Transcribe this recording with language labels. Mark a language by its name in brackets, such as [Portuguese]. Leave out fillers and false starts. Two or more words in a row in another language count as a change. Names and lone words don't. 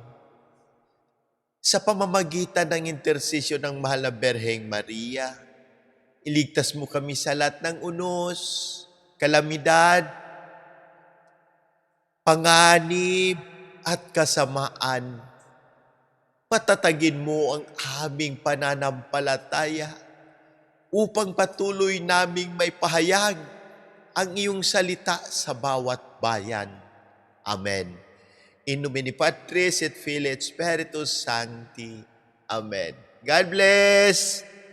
[Filipino] Sa pamamagitan ng intersesyon ng Mahal na Berheng Maria, iligtas mo kami sa lahat ng unos, kalamidad, panganib, at kasamaan. Patatagin mo ang aming pananampalataya upang patuloy naming may pahayag ang iyong salita sa bawat bayan. Amen. [Latin] In nomine Patris et Filii et Spiritus Sancti. [English] Amen. God bless!